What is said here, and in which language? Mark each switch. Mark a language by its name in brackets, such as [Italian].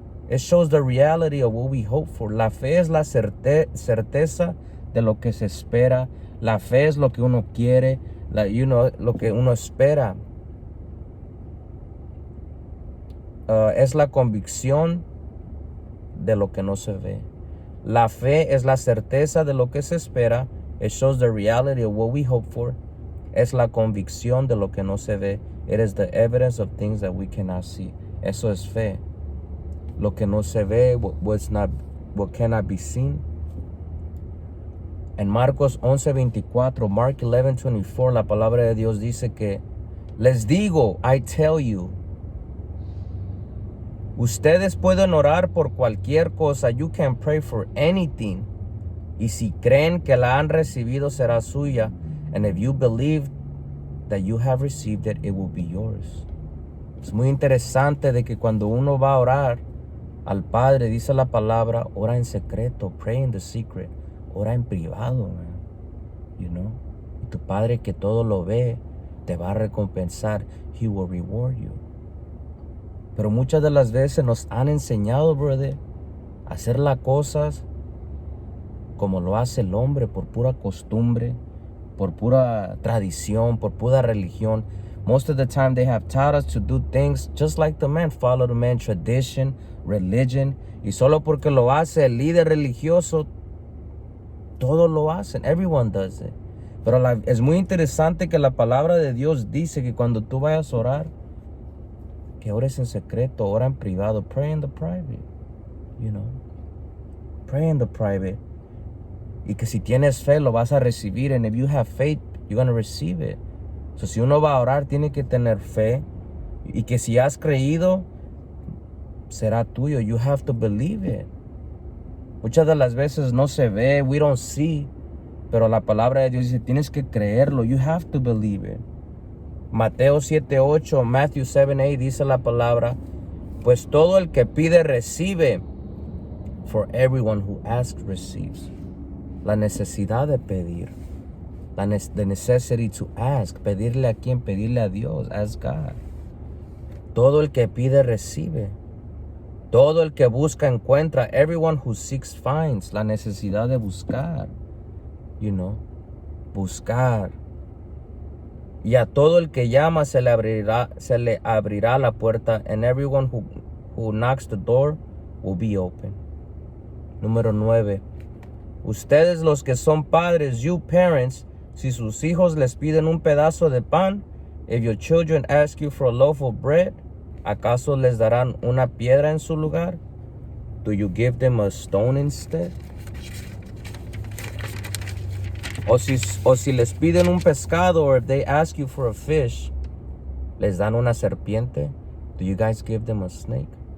[English] It shows the reality of what we hope for. [Spanish] La fe es la certeza de lo que se espera. La fe es lo que uno quiere, lo que uno espera. Es la convicción de lo que no se ve. La fe es la certeza de lo que se espera. [English] It shows the reality of what we hope for. [Spanish] Es la convicción de lo que no se ve. [English] It is the evidence of things that we cannot see. [Spanish] Eso es fe. Lo que no se ve, [English] what cannot be seen. [Spanish] En Marcos 11:24, Mark 11:24, la palabra de Dios dice que les digo, [English] I tell you, [Spanish] ustedes pueden orar por cualquier cosa. [English] You can pray for anything. [Spanish] Y si creen que la han recibido, será suya. [English] And if you believe that you have received it, it will be yours. [Spanish] Es muy interesante de que cuando uno va a orar al Padre, dice la palabra, ora en secreto, [English] pray in the secret. [Spanish] Ora en privado, man. [English] You know? [Spanish] Y tu Padre que todo lo ve, te va a recompensar. [English] He will reward you. [Spanish] Pero muchas de las veces nos han enseñado, brother, a hacer las cosas como lo hace el hombre, por pura costumbre, por pura tradición, por pura religión. [English] Most of the time they have taught us to do things just like the man, follow the man, tradition, religion. [Spanish] Y solo porque lo hace el líder religioso, todos lo hacen. [English] Everyone does it. [Spanish] Pero es muy interesante que la palabra de Dios dice que cuando tú vayas a orar, que ores en secreto, ora en privado. [English] Pray in the private. You know. Pray in the private. [Spanish] Y que si tienes fe, lo vas a recibir. [English] And if you have faith, you're going to receive it. [Spanish] So, si uno va a orar, tiene que tener fe. Y que si has creído, será tuyo. [English] You have to believe it. [Spanish] Muchas de las veces no se ve, [English] we don't see. [Spanish] Pero la palabra de Dios dice, tienes que creerlo. [English] You have to believe it. [Spanish] Mateo 7:8, Matthew 7:8 dice la palabra, pues todo el que pide recibe. [English] For everyone who asks receives. [Spanish] La necesidad de pedir. [English] The necessity to ask. [Spanish] Pedirle a quién? Pedirle a Dios. [English] Ask God. [Spanish] Todo el que pide recibe. Todo el que busca encuentra. [English] Everyone who seeks finds. [Spanish] La necesidad de buscar. [English] You know. [Spanish] Buscar. Y a todo el que llama se le abrirá la puerta. [English] And everyone who knocks the door will be open. [Spanish] Número 9. Ustedes los que son padres, [English] you parents, [Spanish] si sus hijos les piden un pedazo de pan, [English] if your children ask you for a loaf of bread, [Spanish] ¿acaso les darán una piedra en su lugar? [English] Do you give them a stone instead? [Spanish] O si les piden un pescado, [English] or if they ask you for a fish, [Spanish] ¿les dan una serpiente? [English] Do you guys give them a snake?